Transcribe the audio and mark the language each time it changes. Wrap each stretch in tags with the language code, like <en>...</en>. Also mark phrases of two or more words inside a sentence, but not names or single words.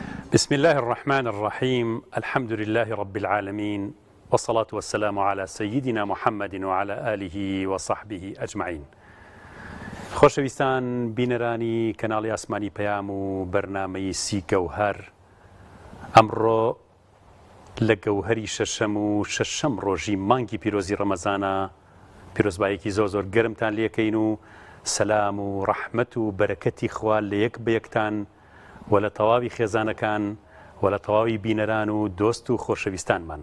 <ar>بسم الله الرحمن الرحيم. الحمد لله رب العالمين، والصلاة والسلام على سيدنا محمد وعلى آله وصحبه أجمعين.</ar> <ckb>خۆشەویستان بینەرانی کەناڵی ئاسمانی پەیام و بەرنامەی سی گەوهەر، ئەمڕۆ لە گەوهەری شەشەم و شەشەم ڕۆژی مانگی پیرۆزی ڕەمەزانە پیرۆزبایەکی زۆر گەرمتان لێکەین و سەلام و ڕەحمەت و بەرەکەتی خوا لە یەک بە یەکتان و لە تەواوی خێزانەکان و لە تەواوی بینەران و دۆست و خۆشەویستانمان.</ckb>